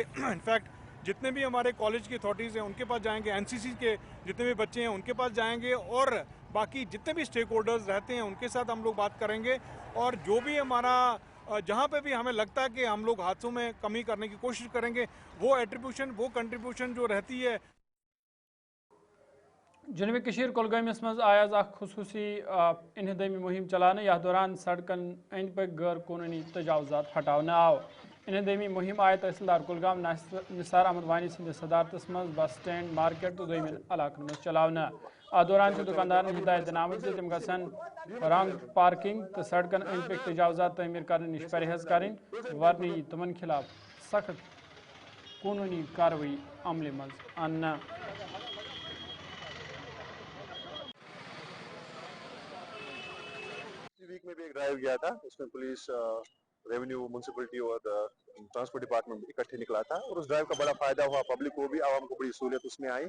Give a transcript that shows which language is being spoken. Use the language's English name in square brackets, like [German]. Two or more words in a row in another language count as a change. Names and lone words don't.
[Hindi] इनफैक्ट जितने भी हमारे कॉलेज की अथॉरिटीज़ हैं उनके पास जाएंगे, NCC के जितने भी बच्चे हैं उनके पास जाएंगे और बाकी जितने भी स्टेक होल्डर्स रहते हैं उनके साथ हम लोग बात करेंगे। और जो भी हमारा जहाँ पे भी हमें लगता है कि हम लोग हादसों में कमी करने की कोशिश करेंगे, वो एट्रीब्यूशन, वो कंट्रीब्यूशन जो रहती है। [Kashmiri] जनूबी कशीर कुलगामिस मज आयाज खुसूसी इनहदमी मुहिम चलाने या दौरान सड़कन अंद पक गैर कानूनी तजावजात हटाना आव। इनहदमी मुहिम आय तहसीलदार कुलगाम निसार अहमद वानी सद सदारतस मज बस स्टैंड, मार्केट तो दोमिन इलाकन मज चलाना। आ दौरान दुकानदार हिदायत दिनामत तम गसन रंग पार्किंग तो सड़कन अंद पक तजावजात तमीर करने निश परहेज करें, वरना तमन खिलाफ सख्त कानूनी कार्रवाई अमले मज आना। [Hindi] वीक में भी एक ड्राइव गया था, उसमें पुलिस, रेवेन्यू, म्यूनसिपलिटी और ट्रांसपोर्ट डिपार्टमेंट इकट्ठे निकला था और उस ड्राइव का बड़ा फायदा हुआ पब्लिक को भी, आवाम को बड़ी सहूलियत उसमें आई।